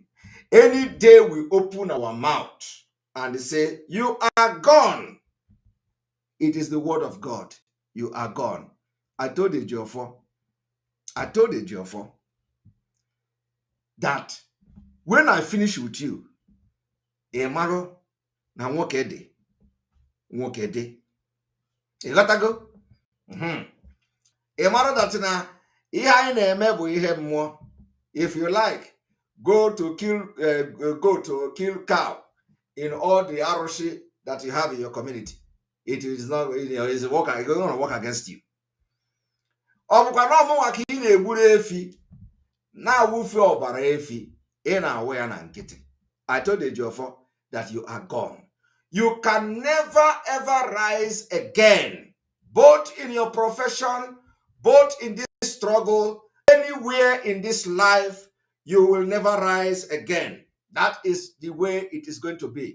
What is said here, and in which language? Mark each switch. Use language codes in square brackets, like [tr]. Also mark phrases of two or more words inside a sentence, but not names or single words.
[en] Any day we open our mouth and say, "You are gone," it is the word of God. You are gone. I told Ejiofor that when I finish with you, [ig] Emaro na nwoke dị. [en] You gotta go. [ig] Emaro that na ihe anyị na-eme bụ ihe mmụọ. [en] If you like, go to kill cow in all the aroshi that you have in your community. It is not, it's going to work against you. [ig] Ọbụkwa na ọmụnwa ka ị na-egburu efi na-awụfe ọbara efi ị na-awụ ya na nkịtị. [en] I told Ejiofor that you are gone. You can never ever rise again, both in your profession, both in this struggle, anywhere in this life. You will never rise again. That is the way it is going to be.